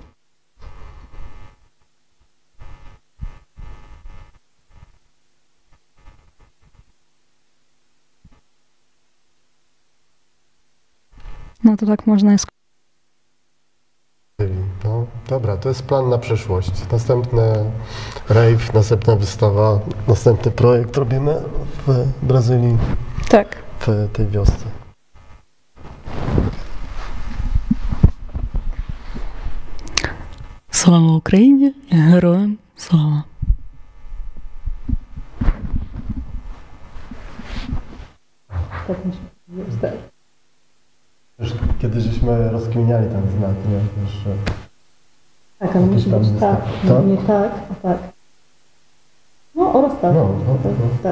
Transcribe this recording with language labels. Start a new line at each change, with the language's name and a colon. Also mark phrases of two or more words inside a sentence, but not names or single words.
Polish: No to tak można jest. No, dobra, to jest plan na przyszłość. Następny rave, następna wystawa, następny projekt robimy w Brazylii. Tak. W tej wiosce.
Ukrainian: Слава Україні, героям слава.
Polish: Tak mi się wydaje. Już kiedyś żeśmy rozkminiali ten znak, nie? Wiesz, tak, ale musi być tak, nie tak, a tak. No oraz tak. Tak.